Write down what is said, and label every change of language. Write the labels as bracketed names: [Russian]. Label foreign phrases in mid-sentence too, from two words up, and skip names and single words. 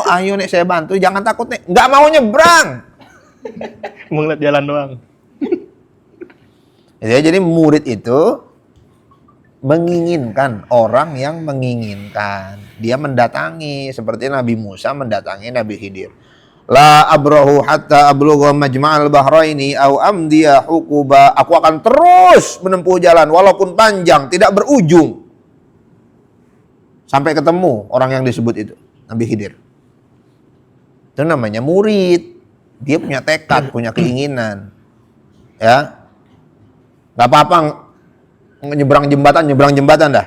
[Indonesian] Ayo nih saya bantu. Jangan takut nih. Nggak mau nyebrang. Mau ngeliat jalan doang. Jadi murid itu menginginkan, orang yang menginginkan. Dia mendatangi seperti Nabi Musa mendatangi Nabi Khidir. [Arabic] لا أبرح حتى أبلغ مجمع البحرين أو أمضي حقبا. [Indonesian] Aku akan terus menempuh jalan walaupun panjang, tidak berujung. Sampai ketemu orang yang disebut itu, Nabi Khidir. Itu namanya murid. Dia punya tekad, punya keinginan. Ya. Enggak apa-apa nyebrang jembatan dah.